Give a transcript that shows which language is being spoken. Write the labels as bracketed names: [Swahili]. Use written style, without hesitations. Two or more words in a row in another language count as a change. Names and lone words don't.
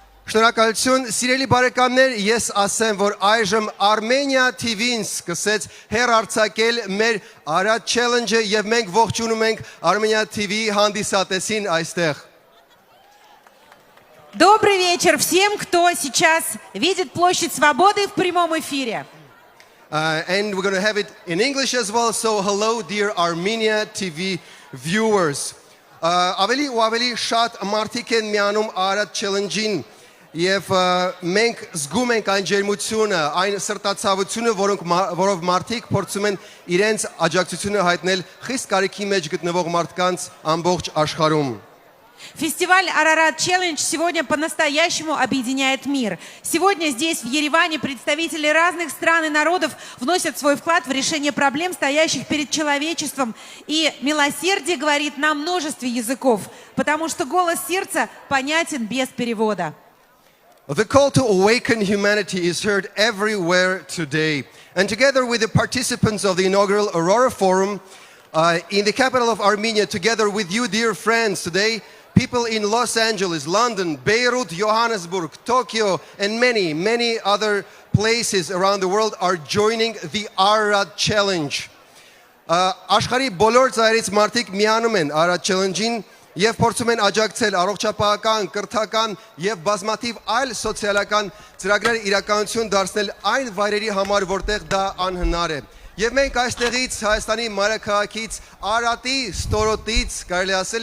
[Armenian] Շնորհակալություն, սիրելի բարեկամներ, ես ասեմ, որ այժմ Armenia TV-ն սկսեց հեռարձակել մեր Արադ Challenge-ը եւ մենք ողջունում ենք Armenia TV հանդիսատեսին այստեղ. [Russian] Добрый вечер всем, кто сейчас видит Площадь Свободы в прямом эфире. [English] And we're going to have it in English as well, so hello dear Armenia TV viewers. [Armenian] Ավելի ու ավելի շատ մարդիկ են միանում Արադ Challenge-ին Եվ մենք զգում ենք այն ջերմությունը, այն սրտացավությունը, որով մարդիկ փորձում են իրենց աջակցությունը հայտնել խիստ կարիքի մեջ գտնվող մարդկանց ամբողջ աշխարհում. [Russian] Фестиваль Арарат Челлендж сегодня по-настоящему объединяет мир. Сегодня здесь, в Ереване, представители разных стран и народов вносят свой вклад в решение проблем, стоящих перед человечеством. И милосердие говорит на множестве языков, потому что голос сердца понятен без перевода. [English] The call to awaken humanity is heard everywhere today. And together with the participants of the inaugural Aurora Forum in the capital of Armenia, together with you, dear friends, today, people in Los Angeles, London, Beirut, Johannesburg, Tokyo, and many, many other places around the world are joining the Arad Challenge. [Armenian] Աշխարհի բոլոր ծայրից մարդիկ միանում են Arad Challenge-ին Եվ փորձում են աջակցել առողջապահական, կրթական եւ բազմաթիվ այլ սոցիալական ծրագրեր իրականություն դարձնել այն վայրերի համար, որտեղ դա անհնար է։ Եվ մենք այստեղից Հայաստանի մայրաքաղաքից Արատի ստորոտից կարելի ասել